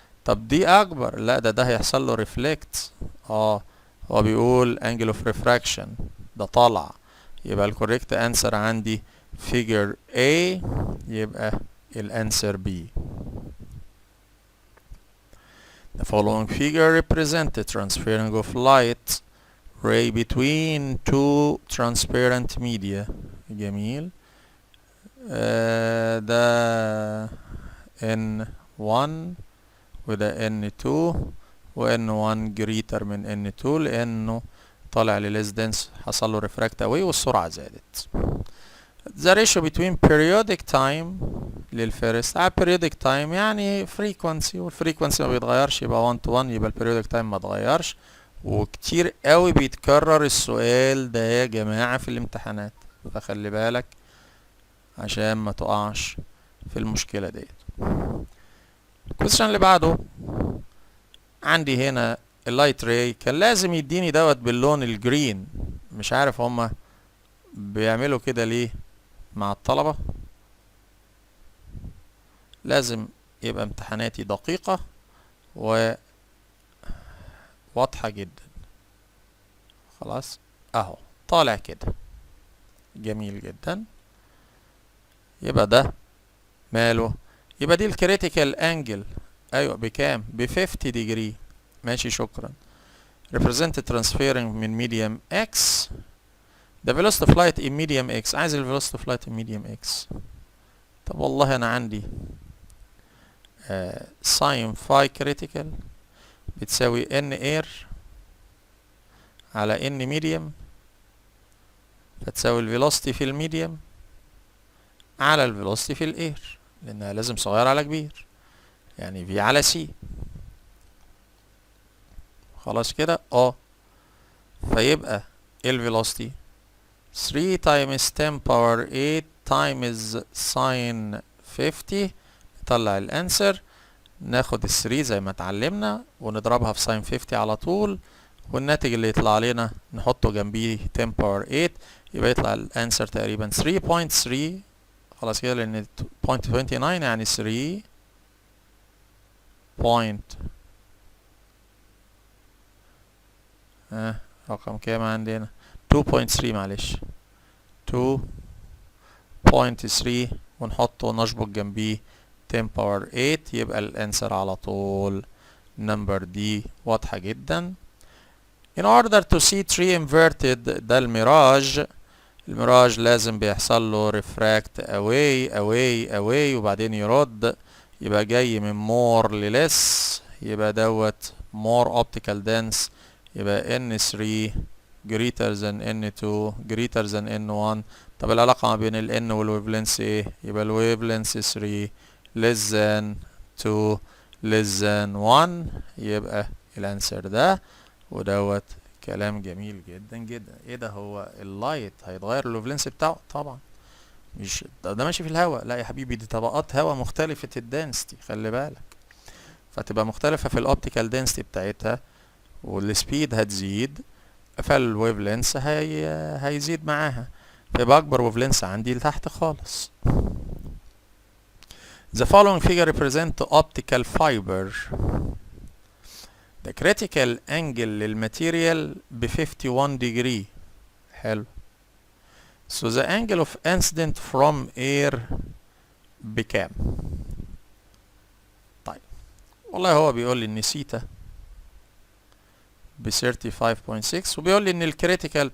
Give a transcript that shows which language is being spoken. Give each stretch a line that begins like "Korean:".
Arabic: طب دي اكبر؟ لا ده هيحصل له ريفلكت. هو بيقول
English: angle of refraction
Arabic: ده طالع، يبقى الكوريكت انسر عندي figure A، يبقى الانسر B.
English: The following figure represents the transferring of light ray between two transparent media.
Arabic: جميل. ده N1 وده N2 و N1
English: greater
Arabic: من N2 لأنه طالع لليس دنس، حصل له ريفراكت أواي والسرعة زادت.
English: The ratio between periodic time
Arabic: للفيرست على periodic time يعني frequency، والفريكونسي ما بيتغيرش يبقى 1 to 1، يبقى periodic time ما اتغيرش. وكتير قوي بيتكرر السؤال ده يا جماعة في الامتحانات، فخلي بالك عشان ما تقعش في المشكلة ديت. الكويستشن اللي بعده عندي هنا اللايت راي كان لازم يديني دوت باللون الجرين. مش عارف هما بيعملوا كده ليه مع الطلبة. لازم يبقى امتحاناتي دقيقة وواضحة جدا. خلاص اهو طالع كده. جميل جدا. يبقى ده ماله؟ يبقى دي الكريتيكال انجل. ايوه بكام؟ ب 50 ديجري. ماشي شكرا.
English: represent transferring من medium x the velocity of light in medium x.
Arabic: عايز ال
English: velocity of light in medium x.
Arabic: طب والله انا عندي sin phi critical بتساوي n air على n medium، فتساوي ال velocity في الميديم على ال velocity في الاير، لانها لازم صغير على كبير، يعني v على c. خلاص كده فيبقى ال velocity 3 times 10 power 8 times sin 50. نطلع الانسر، ناخد ال 3 زي ما اتعلمنا ونضربها في sin 50 على طول، والناتج اللي يطلع لنا نحطه جنبيه 10 power 8، يبقى يطلع الانسر تقريبا 3.3. خلاص كده لان 0.29 يعني 3 رقم كام عندنا؟ 2.3 معلش 2.3 ونحطه ونشبك جنبيه 10 باور 8، يبقى الانسر على طول نمبر دي. واضحة جدا.
English: in order to see tree inverted
Arabic: ده الميراج لازم بيحصل له
English: refract away
Arabic: وبعدين يرد، يبقى جاي من more للس، يبقى دوت
English: more optical dense، يبقى N3 greater than N2 greater than N1.
Arabic: طب العلاقة ما بين ال N والويفلنس ايه؟ يبقى الويفلنس 3 less than 2 less than 1، يبقى الانسر ده. ودوت كلام جميل جدا جدا. ايه ده؟ هو اللايت هيتغير الويفلنس بتاعه؟ طبعا مش ده ماشي في الهواء، لا يا حبيبي، دي طبقات هواء مختلفة الدنسيتي، خلي بالك. فتبقى مختلفة في الاوبتيكال دنسيتي بتاعتها، والسبيد هتزيد، فالويف لينس هيزيد معاها، فيبقى اكبر ويف لينس عندي لتحت خالص.
English: The following figure represent optical fiber. The critical angle
Arabic: للماتيريال ب
English: 51 degree.
Arabic: حلو.
English: So the angle of incident from air
Arabic: بكام؟ طيب والله هو بيقول لي ان سيتا ب 35.6، وبيقول لي ان الكريتيكال.